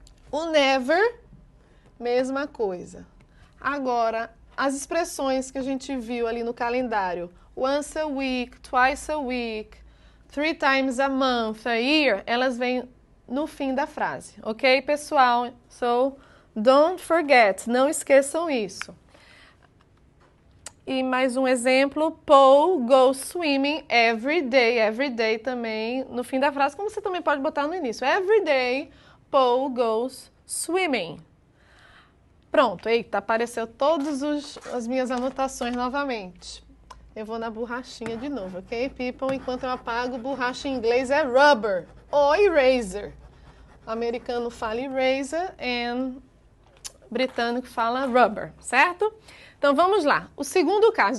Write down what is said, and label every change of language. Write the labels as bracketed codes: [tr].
[pt] O never, mesma coisa. Agora, as expressões que a gente viu ali no calendário, [en] once a week, twice a week, 3 times a month, a year, [pt] elas vêm no fim da frase, ok, pessoal? [en] So, don't forget, [pt] não esqueçam isso. E mais um exemplo, [en] Paul goes swimming every day [pt] também no fim da frase, como você também pode botar no início. [en] Every day, Paul goes swimming. [pt] Pronto, eita, apareceu todas as minhas anotações novamente. Eu vou na borrachinha de novo, [en] ok, people? [pt] Enquanto eu apago, borracha em inglês é rubber ou eraser. O americano fala eraser e britânico fala rubber, certo? Então, vamos lá. O segundo caso.